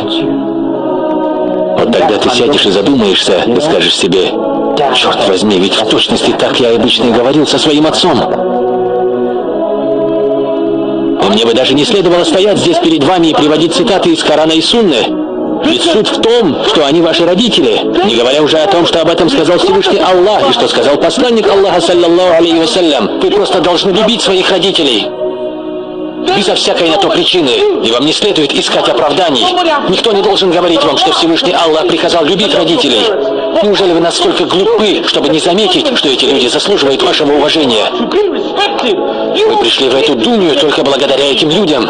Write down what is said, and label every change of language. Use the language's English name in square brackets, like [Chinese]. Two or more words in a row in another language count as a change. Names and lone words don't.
[Russian] Вот тогда ты сядешь и задумаешься, и скажешь себе: черт возьми, ведь в точности так я обычно и говорил со своим отцом. И мне бы даже не следовало стоять здесь перед вами и приводить цитаты из Корана и Сунны. Ведь суть в том, что они ваши родители, не говоря уже о том, что об этом сказал Всевышний Аллах, и что сказал посланник Аллаха, [Arabic] صلى الله عليه وسلم. [Russian] Вы просто должны любить своих родителей. Безо всякой на то причины, и вам не следует искать оправданий. Никто не должен говорить вам, что Всевышний Аллах приказал любить родителей. Неужели вы настолько глупы, чтобы не заметить, что эти люди заслуживают вашего уважения? Вы пришли в эту дунью только благодаря этим людям.